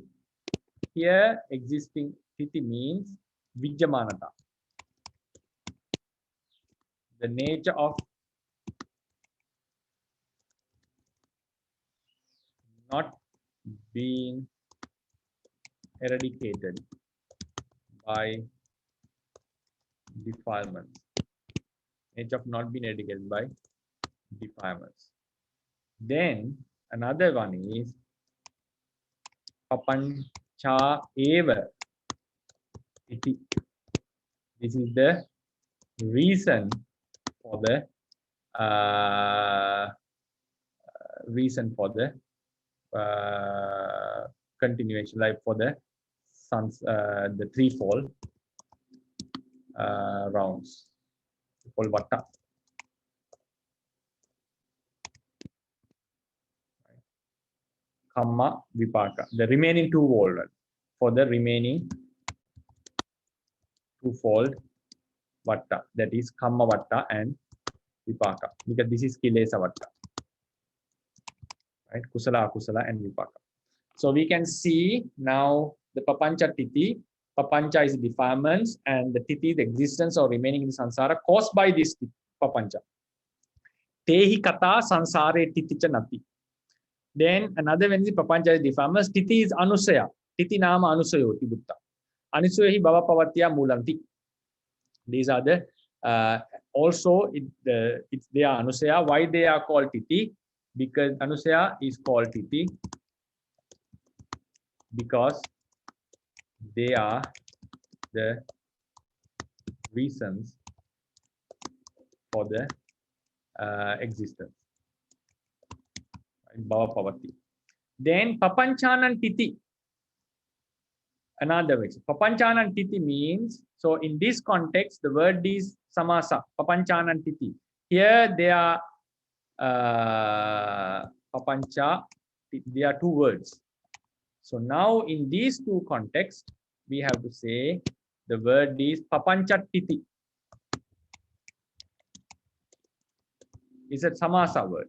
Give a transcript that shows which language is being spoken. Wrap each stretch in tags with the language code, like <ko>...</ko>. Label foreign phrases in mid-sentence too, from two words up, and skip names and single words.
<en>Here existing titi means vijyamanata, the nature of not being eradicated by defilements. Nature of not being eradicated by defilements. Then another one is</en> <pi>papancha eva iti.</pi> <en>This is the reason for the continuation, like for the threefold rounds, called vatta.</en> <pi>Kamma vipaka,</pi> <en>the remaining twofold, for the remaining twofold vatta, that is</en> <pi>kamma vatta</pi> <en>and vipaka, because this is kilesa vatta. right?</en> <pi>Kusala, akusala, and vipaka.</pi> <en>So we can see now the</en> <pi>papancha titi.</pi> <en>Papancha is defilements, and the titi, the existence or remaining in samsara caused by this papancha.</en> <pi>Tehi kata sansare titicha nati.</pi> <en>Then another one is papancha is defilements. Titi is anusaya.</en> <pi>Titi nama anusayoti butta. Anusayahi bhava pavatya mulanti.</pi> <en>These are the also they are anusaya. Why they are called titi? Because anusaya is called titi because they are the reasons for the existence.</en> <pi>Bhava pavati. Then papanchanan titi.</pi> <en>Another way.</en> <pi>Papanchanan titi</pi> <en>means, so in this context, the word is samasa.</en> <pi>Papanchanan titi.</pi> <en>Here they are papancha. They are two words. So now in these two contexts, we have to say the word is</en> <pi>papancha titi.</pi> <en>It's a samasa word.</en>